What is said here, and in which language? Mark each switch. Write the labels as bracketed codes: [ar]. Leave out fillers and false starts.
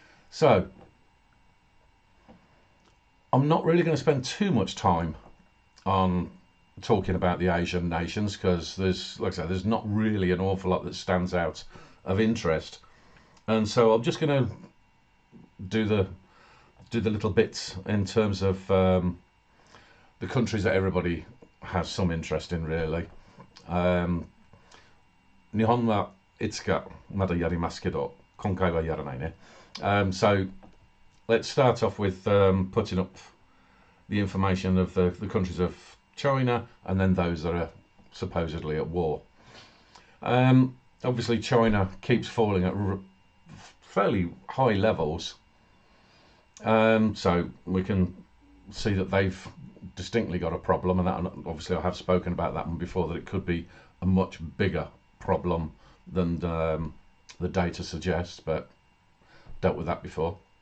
[en] So I'm not really going to spend too much time on talking about the Asian nations, because like I said, there's not really an awful lot that stands out of interest, and so I'm just going to do the little bits in terms of the countries that everybody has some interest in, really. [ja] 日本はいつかまだやりますけど、今回はやらないね. [en] So let's start off with putting up the information of the countries of China and then those that are supposedly at war. Obviously, China keeps falling at fairly high levels, so we can see that they've distinctly got a problem, and that obviously I have spoken about that one before, that it could be a much bigger problem than the data suggests, but dealt with that before.